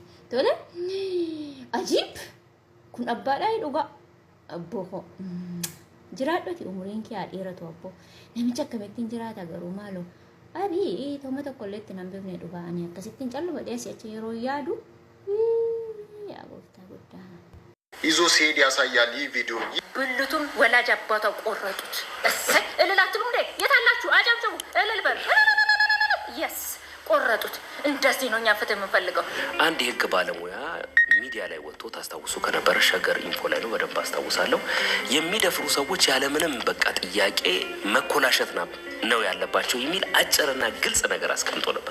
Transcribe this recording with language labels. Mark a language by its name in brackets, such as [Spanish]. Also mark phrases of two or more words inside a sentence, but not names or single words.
[Oromo] Tole ajiib kun abbaadhaa dhugaa abboo jiraadhoti umuriin kee dheeratu abboo namicha akkamittiin jiraata garuu maaloo abii tooma tokkollee itti nan beekne dhugaa ani akkasittiin callu badee asii achi yeroo yaadu yaa gooftaa guddaa [Amharic] ይዞ ሲሄድ ያሳያል። ይህ ቪዲዮ ብልቱን ወላጅ አባቷ ቆረጡት። እሰይ እልል አትሉም እንዴ? የታላችሁ አጨብጭቡ፣ እልል በሉ። የስ ቆረጡት። እንደዚህ ነው እኛ ፍትህ የምንፈልገው። አንድ የህግ ባለሙያ ሚዲያ ላይ ወጥቶ ታስታውሱ ከነበረ ሸገር ኢንፎ ላይ ነው በደንብ አስታውሳለሁ። የሚደፍሩ ሰዎች ያለምንም በቃ ጥያቄ መኮላሸት ነው ያለባቸው የሚል አጭርና ግልጽ ነገር አስቀምጦ ነበር።